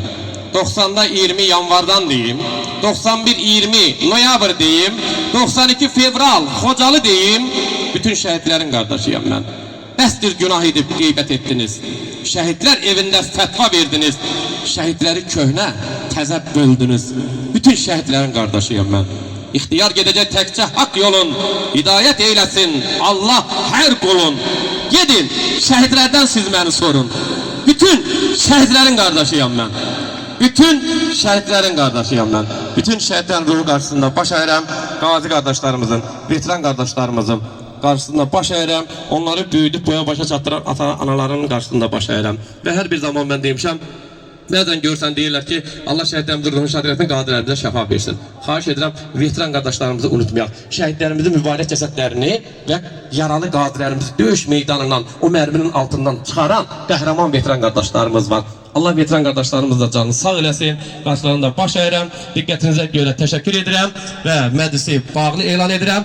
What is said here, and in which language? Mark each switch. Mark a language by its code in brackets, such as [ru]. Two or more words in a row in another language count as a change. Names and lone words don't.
[az] 90'da 20 yanvardan deyim, 91-20 noyabr deyim, 92 fevral Xocalı deyim, bütün şəhidlərin qardaşıyam mən. Bəsdir günah edib qeybət etdiniz, şəhidlər evində fətva verdiniz, şəhidləri köhnə, təzə böldünüz, bütün şəhidlərin qardaşıyam mən. [tr] İhtiyar gedecek tekçe hak yolun, hidayet eylesin Allah her kulun. Gidin şehitlerden siz beni sorun. Bütün şehitlerin kardeşiyim ben. Bütün şehitlerin kardeşiyim ben. Bütün şehitlerin ruhu karşısında baş eğrem, gazi kardeşlerimizin, veteran kardeşlerimizin karşısında baş eğrem, onları büyüdüp boya başa çattıran anaların karşısında baş eğrem. Ve her bir zaman ben demişim, [az] Nereden görsən deyirlər ki, Allah şəhidlərimizin ruhunu şad eləsin, qadirlərimizə şəfa versin. Xahiş edirəm, veteran qardaşlarımızı unutmayaq. Şəhidlərimizin mübarək cəsədlərini və yaralı qadirlərimizi döyüş meydanından, o mərminin altından çıxaran qəhrəman veteran qardaşlarımız var. Allah veteran qardaşlarımız da canını sağ eləsin, qarşılarında baş əyirəm, diqqətinizə görə təşəkkür edirəm və məclisi bağlı elan edirəm.